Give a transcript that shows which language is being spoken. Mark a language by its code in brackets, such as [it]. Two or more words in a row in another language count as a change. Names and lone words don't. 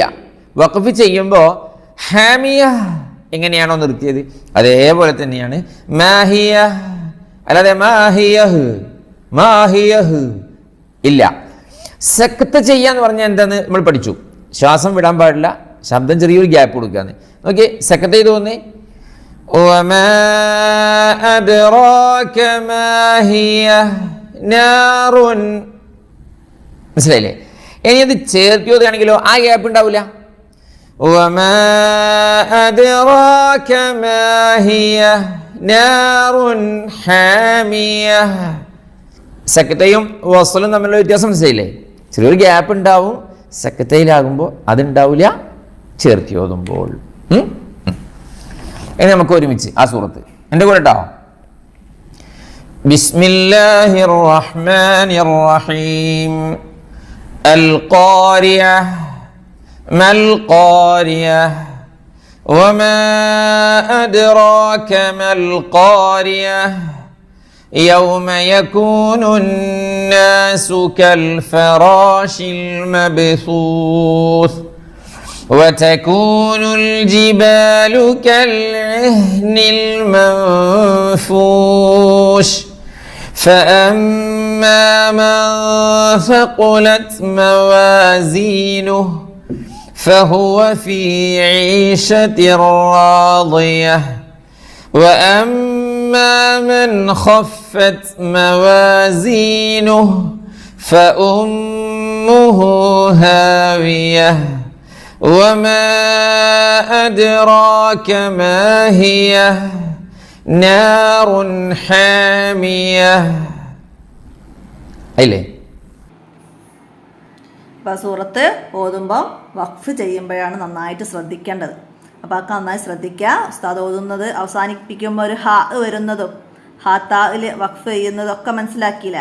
[ml] വഖഫ് ചെയ്യുമ്പോൾ ഹാമിയ എങ്ങനെയാണോ നിർത്തിയത് അതേപോലെ തന്നെയാണ് മാഹിയ. അല്ലാതെ [ar] ماهيه ماهيه [ml] ഇല്ല. സക്ത് ചെയ്യാന്ന് പറഞ്ഞാൽ എന്താന്ന് നമ്മൾ പഠിച്ചു. ശ്വാസം വിടാൻ പാടില്ല, ശബ്ദം ചെറിയൊരു ഗ്യാപ്പ് കൊടുക്കാന്ന്. ഓക്കെ, സക്ത് ചെയ്ത് തോന്നി. [ar] وما أدراك ما هي نار. [ml] മനസ്സിലായില്ലേ? ഇനി അത് ചേർത്തിയോതാണെങ്കിലോ ആ ഗ്യാപ്പ് ഉണ്ടാവില്ല. [ar] وما أدراك ما هي نار حامية. [ml] സക്കത്തയും വസലും തമ്മിലുള്ള വ്യത്യാസം മനസ്സിലായില്ലേ? ചെറിയൊരു ഗ്യാപ്പ് ഉണ്ടാവും സക്കത്തയിലാകുമ്പോൾ, അതുണ്ടാവില്ല ചേർത്തിയോതുമ്പോൾ. ഇനി നമുക്ക് ഒരുമിച്ച് ആ സൂറത്ത് എൻ്റെ കൂടെ കേട്ടോ. [ar] بسم الله الرحمن الرحيم. القارعة ما القارعة وما أدراك ما القارعة يوم يكون الناس كالفراش المبثوث وتكون الجبال كالعهن المنفوش فأما من ثقلت موازينه فهو في عيشة راضية وأما من خفت موازينه فأمه هاوية وما أدراك ما هي نار حامية. [ml] അല്ലേ? അപ്പോൾ സൂറത്ത് ഓതുമ്പോൾ വഖഫ് ചെയ്യുമ്പോഴാണ് നന്നായിട്ട് ശ്രദ്ധിക്കേണ്ടത്. അപ്പോൾ അതൊക്കെ നന്നായി ശ്രദ്ധിക്കുക. ഉസ്താദ് ഓതുന്നത് അവസാനിപ്പിക്കുമ്പോൾ ഒരു ഹാ വരുന്നതും ഹാത്തായിൽ വഖഫ് ചെയ്യുന്നതും ഒക്കെ മനസ്സിലാക്കിയില്ലേ?